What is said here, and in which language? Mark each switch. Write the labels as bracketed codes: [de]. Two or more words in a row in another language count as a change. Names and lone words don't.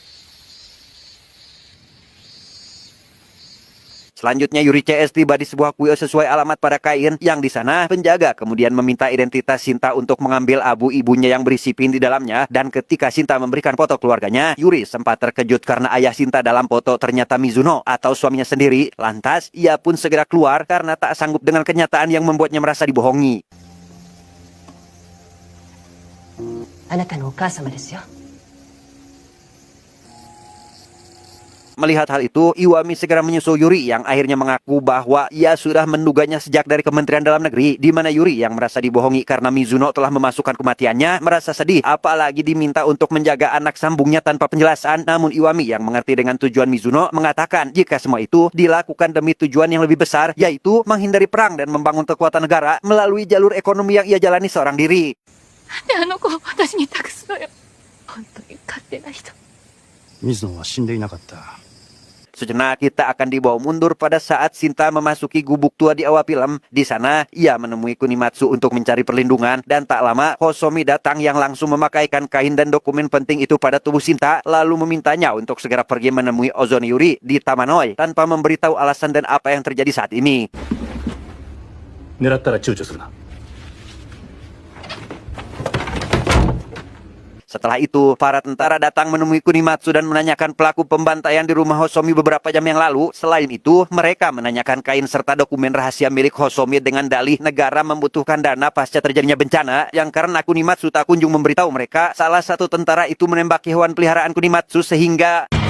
[id] Selanjutnya Yuri CS tiba di sebuah kuil sesuai alamat pada kain, yang di sana penjaga kemudian meminta identitas Shinta untuk mengambil abu ibunya yang berisi pin di dalamnya. Dan ketika Shinta memberikan foto keluarganya, Yuri sempat terkejut karena ayah Shinta dalam foto ternyata Mizuno atau suaminya sendiri. Lantas ia pun segera keluar karena tak sanggup dengan kenyataan yang membuatnya merasa dibohongi. [ja] あなたのお母様ですよ。 [id] Melihat hal itu, Iwami segera menyusul Yuri yang akhirnya mengaku bahwa ia sudah menduganya sejak dari Kementerian Dalam Negeri, di mana Yuri yang merasa dibohongi karena Mizuno telah memasukkan kematiannya merasa sedih, apalagi diminta untuk menjaga anak sambungnya tanpa penjelasan. Namun Iwami yang mengerti dengan tujuan Mizuno mengatakan jika semua itu dilakukan demi tujuan yang lebih besar, yaitu menghindari perang dan membangun kekuatan negara melalui jalur ekonomi yang ia jalani seorang diri. [ja] であの子を私に託すのよ。本当に勝手な人。水野は死んでいなかった。 [id] Sejenak kita akan dibawa mundur pada saat Shinta memasuki gubuk tua di awal film. Di sana, ia menemui Kunimatsu untuk mencari perlindungan. Dan tak lama, Hosomi datang yang langsung memakaikan kain dan dokumen penting itu pada tubuh Shinta, lalu memintanya untuk segera pergi menemui Ozone Yuri di Tamanoi, tanpa memberitahu alasan dan apa yang terjadi saat ini. [ja] 狙ったら躊躇するな。 [id] Setelah itu, para tentara datang menemui Kunimatsu dan menanyakan pelaku pembantaian di rumah Hosomi beberapa jam yang lalu. Selain itu, mereka menanyakan kain serta dokumen rahasia milik Hosomi dengan dalih negara membutuhkan dana pasca terjadinya bencana, yang karena Kunimatsu tak kunjung memberitahu mereka, salah satu tentara itu menembak hewan peliharaan Kunimatsu sehingga...